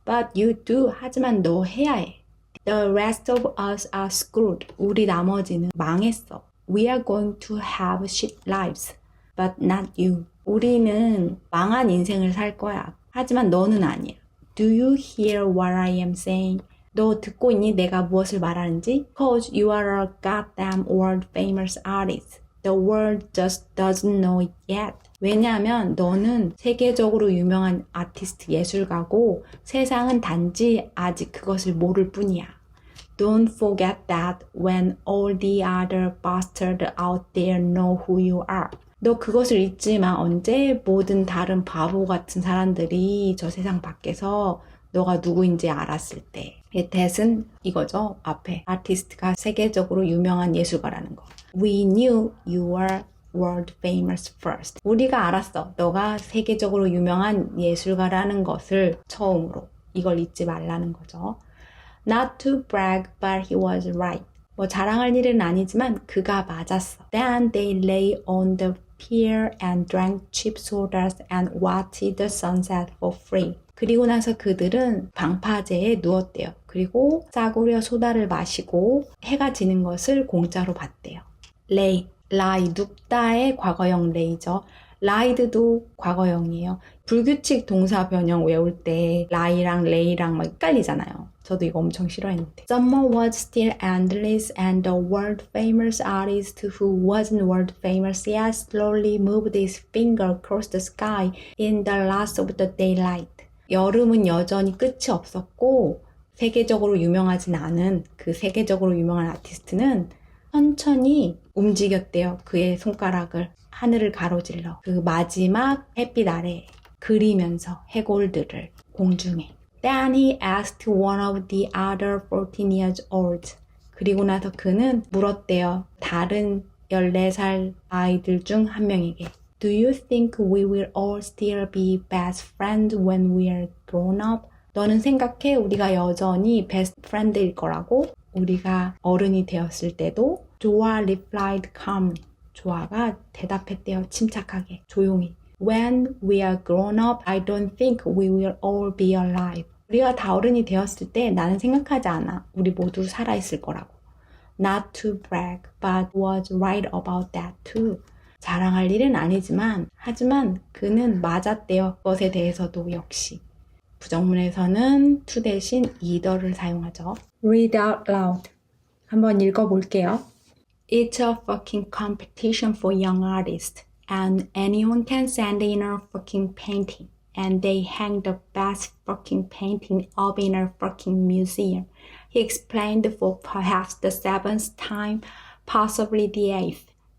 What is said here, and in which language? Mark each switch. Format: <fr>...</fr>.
<en>But you do.</en> <ko>하지만 너 해야 해.</ko> <en>The rest of us are screwed.</en> <ko>우리 나머지는 망했어.</ko> <en>We are going to have shit lives. But not you.</en> <ko>우리는 망한 인생을 살 거야. 하지만 너는 아니야.</ko> <en>Do you hear what I am saying?</en> <ko>너 듣고 있니? 내가 무엇을 말하는지?</ko> <en>Cause you are a goddamn world famous artist. The world just doesn't know it yet.</en> <ko>왜냐하면 너는 세계적으로 유명한 아티스트 예술가고 세상은 단지 아직 그것을 모를 뿐이야.</ko> <en>Don't forget that when all the other bastards out there know who you are.</en> <ko>너 그것을 잊지 마. 언제 모든 다른 바보 같은 사람들이 저 세상 밖에서 너가 누구인지 알았을 때. that은 이거죠. 앞에 아티스트가 세계적으로 유명한 예술가라는 거.</ko> <en>We knew you were world famous first.</en> <ko>우리가 알았어. 너가 세계적으로 유명한 예술가라는 것을 처음으로. 이걸 잊지 말라는 거죠.</ko> <en>Not to brag, but he was right.</en> <ko>뭐 자랑할 일은 아니지만 그가 맞았어.</ko> <en>Then they lay on the pier and drank cheap sodas and watched the sunset for free.</en> <ko>그리고 나서 그들은 방파제에 누웠대요. 그리고 싸구려 소다를 마시고 해가 지는 것을 공짜로 봤대요. lay, lie, 눕다의 과거형 lay죠. lied도 과거형이에요. 불규칙 동사 변형 외울 때 lie랑 lay랑 막 헷갈리잖아요. 저도 이거 엄청 싫어했는데.</ko> <en>Summer was still endless and the world famous artist who wasn't world famous yet slowly moved his finger across the sky in the last of the daylight.</en> <ko>여름은 여전히 끝이 없었고 세계적으로 유명하진 않은 그 세계적으로 유명한 아티스트는 천천히 움직였대요. 그의 손가락을 하늘을 가로질러 그 마지막 햇빛 아래 그리면서 해골들을 공중에.</ko> <en>Then he asked one of the other 14 years old.</en> <ko>그리고 나서 그는 물었대요. 다른 14살 아이들 중 한 명에게.</ko> <en>Do you think we will all still be best friends when we are grown up?</en> <ko>너는 생각해? 우리가 여전히 best friend일 거라고? 우리가 어른이 되었을 때도?</ko> <en>조아 replied calmly.</en> <ko>조아가 대답했대요. 침착하게, 조용히.</ko> <en>When we are grown up, I don't think we will all be alive.</en> <ko>우리가 다 어른이 되었을 때 나는 생각하지 않아. 우리 모두 살아있을 거라고.</ko> <en>Not to brag, but was right about that too.</en> <ko>자랑할 일은 아니지만, 하지만 그는 맞았대요. 그것에 대해서도 역시. 부정문에서는 to 대신 either를 사용하죠.</ko> <en>Read out loud.</en> <ko>한번 읽어볼게요.</ko> <en>It's a fucking competition for young artists, and anyone can send in a fucking painting, and they hang the best fucking painting up in a fucking museum. He explained for perhaps the 7th time, possibly the 8th.</en>